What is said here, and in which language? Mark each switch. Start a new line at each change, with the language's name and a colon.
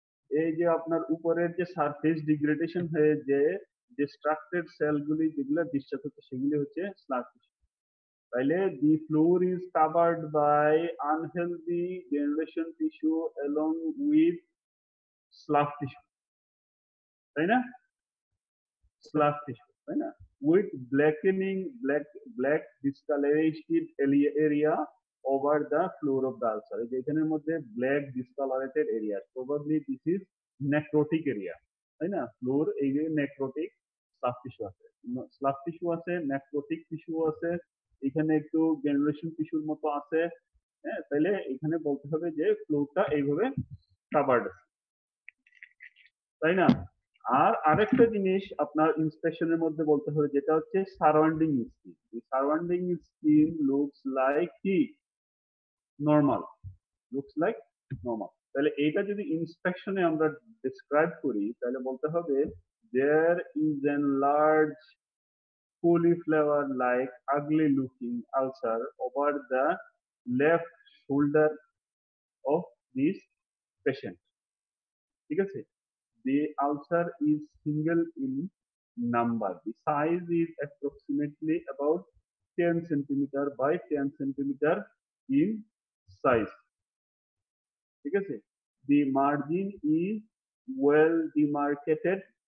Bangla: এই যে আপনার উপরের যে সারফেস ডিগ্রেডেশন হয়ে যে ডিস্ট্রাক্টেড সেলগুলি যেগুলো ডিসচার্জ হচ্ছে সেগুলি হচ্ছে স্লাফ টিস্যু। তাইলে
English: the floor is covered by unhealthy granulation tissue along with slough tissue,
Bangla: তাই না?
English: slough tissue,
Bangla: তাই না?
English: With blackening, black discolorated area over the floor of the ulcer.
Bangla: এই যে এখানের মধ্যে
English: black discolorated area, probably this is necrotic area,
Bangla: তাই না? ফ্লোর এই যে নেক্রোটিক স্লাফ টিস্যু আছে, স্লাফ টিস্যু আছে, নেক্রোটিক টিস্যু আছে, এখানে একটু গ্রানুলেশন টিস্যুর মতো আছে। হ্যাঁ, তাহলে এখানে বলতে হবে যে ফ্লোরটা এইভাবে কাভার্ড, তাই না? আর আরেকটা জিনিস আপনার ইন্সপেকশনের মধ্যে বলতে হবে, যেটা হচ্ছে surrounding skin.
English: surrounding skin looks like
Bangla: কি?
English: Normal, looks like normal.
Bangla: তাহলে এইটা যদি ইন্সপেকশনে আমরা ডিসক্রাইব করি তাহলে বলতে হবে
English: there is an large cauliflower like ugly looking ulcer over the left shoulder of this patient,
Bangla: ঠিক আছে?
English: The ulcer is single in number. The size is approximately about 10 centimeter by 10 centimeter in size.
Bangla: ঠিক আছে?
English: The margin is well demarcated.